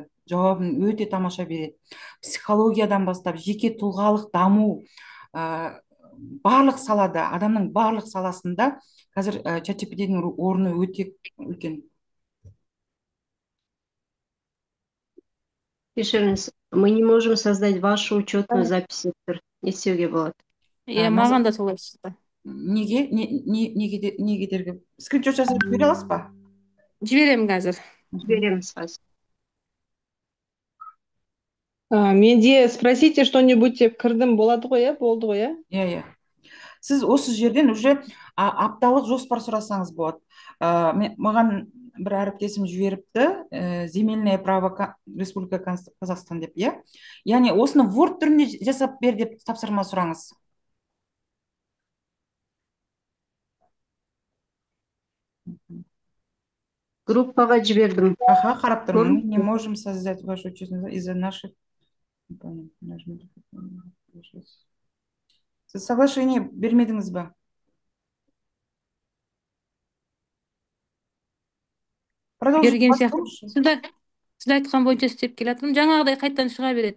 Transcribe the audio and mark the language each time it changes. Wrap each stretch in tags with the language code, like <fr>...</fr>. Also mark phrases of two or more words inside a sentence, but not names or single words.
<kk>Жауабын өте тамаша береді. Психологиядан бастап, жеке тұлғалық даму, барлық салада, адамның барлық саласында қазір ChatGPT-дің орны өте үлкен. Кешіріңіз,</kk> <ru>Мы не можем создать вашу учетную запись</ru> <kk>деп тұр. Не істеуге болады? Маған да солай шықты. Не кедергі? Скриншот жасап жібере аласыз ба? Жіберемін қазір. Жібереміз қазір. Менде</kk> <ru>спросите что-нибудь</ru> <kk>деп кірдім, болады ғой, болды ғой, Иә. Сіз осы жерден уже апталық жоспар сұрасаңыз болады. Маған бір әріптесім жіберіпті,</kk> <ru>земельное право Республика Казахстан</ru> <kk>деп, иә. Яғни осыны Word түрінде жасап бер деп тапсырма сұраңыз. Группаға жібердім. Қарап тұрмын.</kk> <ru>Не можем создать вашу учетную из-за наших...</ru> <kk>Сіз соглашение бермедіңіз ба? Берген сияқты. Сіз айтқан бойынша істеп келатырмын. Жаңағыдай қайттан шыға береді.</kk>